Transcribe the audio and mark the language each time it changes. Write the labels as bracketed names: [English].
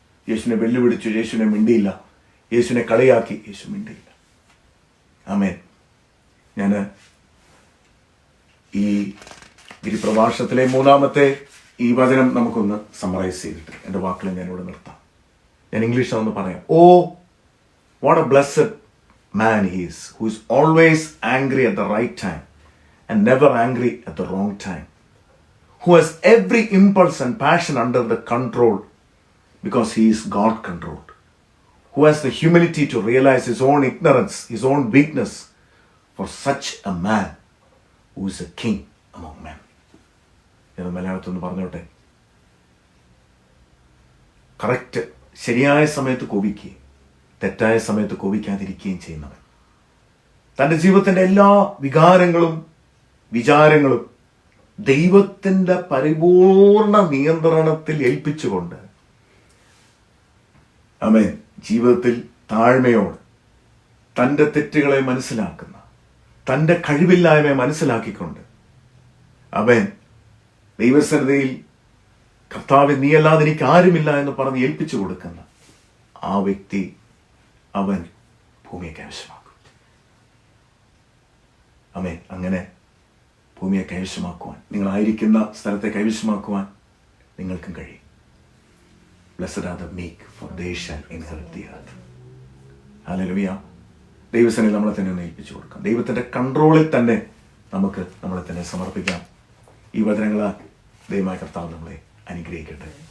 [Malayalam] യേശുവിനെ വെല്ലുവിളിച്ചു, യേശുവിനെ മിണ്ടിയില്ല. യേശുവിനെ കളിയാക്കി, യേശു മിണ്ടിയില്ല. ആമേൻ. ഞാൻ ഈ ഗിരിപ്രഭാഷണത്തിലെ 3-ാമത്തെ ഈ വചനം നമുക്കൊന്ന് സമ്മറൈസ് ചെയ്തിട്ട് എൻ്റെ വാക്കുകൾ ഞാനിവിടെ നിർത്താം. ഞാൻ ഇംഗ്ലീഷിലൊന്ന് പറയാം. [English] Oh what a blessed man he is, who is always angry at the right time and never angry at the wrong time, who has every impulse and passion under the control because he is God controlled, who has the humility to realize his own ignorance, his own weakness. For such a man who is a king among men. [Malayalam] എന്ന് മലയാളത്തിൽ ഒന്ന് പറഞ്ഞോട്ടെ. Correct, ശരിയായ സമയത്ത് കോപിക്കുകയും തെറ്റായ സമയത്ത് കോപിക്കാതിരിക്കുകയും ചെയ്യുന്നവൻ, തൻ്റെ ജീവിതത്തിൻ്റെ എല്ലാ വികാരങ്ങളും വിചാരങ്ങളും ദൈവത്തിൻ്റെ പരിപൂർണ നിയന്ത്രണത്തിൽ ഏൽപ്പിച്ചുകൊണ്ട്, ആമേൻ, ജീവിതത്തിൽ താഴ്മയോട് തൻ്റെ തെറ്റുകളെ മനസ്സിലാക്കുന്ന, തൻ്റെ കഴിവില്ലായ്മയെ മനസ്സിലാക്കിക്കൊണ്ട്, ആമേൻ, ദൈവസന്നിധിയിൽ കർത്താവേ നീയല്ലാതെ എനിക്ക് ആരുമില്ല എന്ന് പറഞ്ഞ് ഏൽപ്പിച്ചു കൊടുക്കുന്ന ആ വ്യക്തി, അവൻ ഭൂമിയെ കൈവശമാക്കും. ആമേൻ. അങ്ങനെ ഭൂമിയെ കൈവശമാക്കുവാൻ, നിങ്ങളായിരിക്കുന്ന സ്ഥലത്തെ കൈവശമാക്കുവാൻ നിങ്ങൾക്കും കഴിയും. [English] Blessed are the meek, for they shall inherit the earth. [Malayalam] Hallelujah. ദൈവസന്നിധിയിൽ നമ്മളെ തന്നെ ഒന്ന് ഏൽപ്പിച്ചു കൊടുക്കാം. ദൈവത്തിൻ്റെ കൺട്രോളിൽ തന്നെ നമുക്ക് നമ്മളെ തന്നെ സമർപ്പിക്കാം. ഈ വചനങ്ങളാൽ ദൈവമായ കർത്താവ് നമ്മളെ അനുഗ്രഹിക്കട്ടെ.